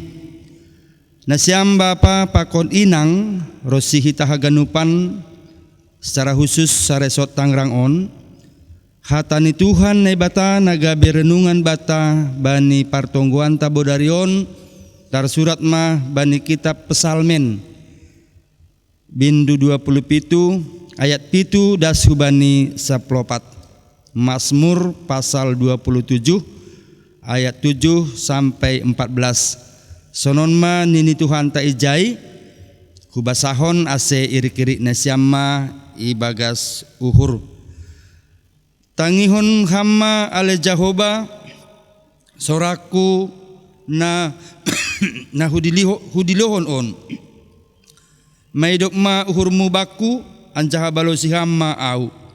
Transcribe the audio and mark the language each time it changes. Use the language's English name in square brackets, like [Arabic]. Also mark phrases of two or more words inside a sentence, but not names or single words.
[Batak Simalungun] Nasiam Bapa pakon inang rosi hita haganupan [Indonesian] secara khusus [Batak Simalungun] saresot Tangerang on hatani Tuhan bata nagabe renungan bata bani partongguan tabodarion tar surat mah bani kitab Pesalmen bindu 27 ayat 7 dasu bani 14 Mazmur pasal 27 ayat 7 sampai 14 sonon ma nini Tuhan ta ijai kubasahon ase iri-kiri nasyamma ibagas uhur tangihon hamma ale Jahoba soraku na hudilohon on maidok ma uhurmu baku anjaha balosiham ma au